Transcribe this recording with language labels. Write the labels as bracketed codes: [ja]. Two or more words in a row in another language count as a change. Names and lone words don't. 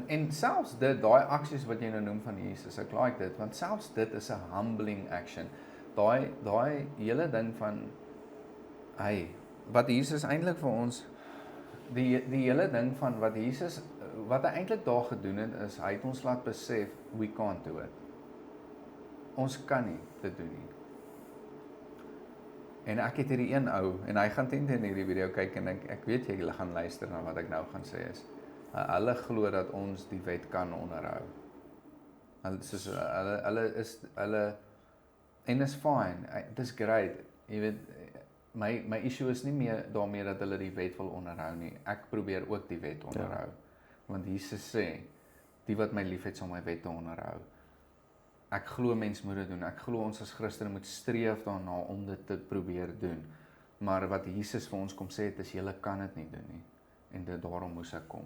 [af] En selfs dit, daai aksies wat jy nou noem van Jesus, ek like dit, want selfs dit is 'n [en] humbling action. [af] Daai hele ding van, wat Jesus eintlik vir ons, die hele ding van wat Jesus, wat hy eintlik daar gedoen het, is, hy het ons laat besef, [en] we can't do it. [af] Ons kan nie dit doen nie. En ek het hierdie een ou, en hy gaan teen hierdie video kyk, en ek weet julle gaan luister na wat ek nou gaan sê is, hulle glo dat ons die wet kan onderhou. Hulle, en [en] is fine, it is great, [af] jy weet, my issue is nie meer daarmee dat hulle die wet wil onderhou nie, ek probeer ook die wet onderhou, want Jesus sê, die wat my lief het sal my wette onderhou. Ek glo mens moet dit doen, ek glo ons as Christene moet streef daarna om dit te probeer doen, maar wat Jesus vir ons kom sê het is, julle kan dit nie doen nie, en daarom moes ek kom.